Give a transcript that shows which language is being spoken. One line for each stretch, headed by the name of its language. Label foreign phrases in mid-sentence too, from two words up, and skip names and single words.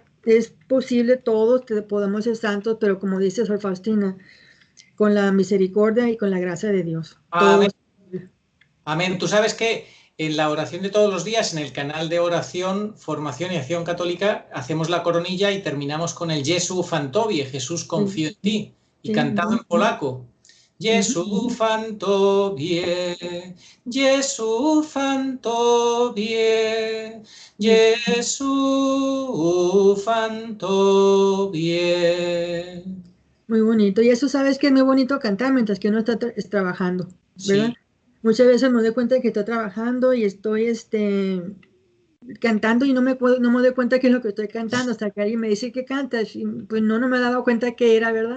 Spanish: Es posible, todos podemos ser santos, pero como dice Sor Faustina, con la misericordia y con la gracia de Dios. Amén. Amén. Tú sabes que en la oración de todos los días, en el canal de oración, formación y acción católica, hacemos la coronilla y terminamos con el
Polish: Jesu ufam Tobie,
Spanish: Jesús confío en ti, y cantado en polaco.
Polish: Jesu ufam Tobie, Jesu ufam Tobie, Jesu ufam Tobie.
Spanish: Muy bonito. Y eso sabes que es muy bonito cantar mientras que uno está trabajando, ¿verdad? Sí. Muchas veces me doy cuenta de que estoy trabajando y estoy cantando y no me doy cuenta qué es lo que estoy cantando, hasta que alguien me dice que cantas, y pues no me he dado cuenta qué era, ¿verdad?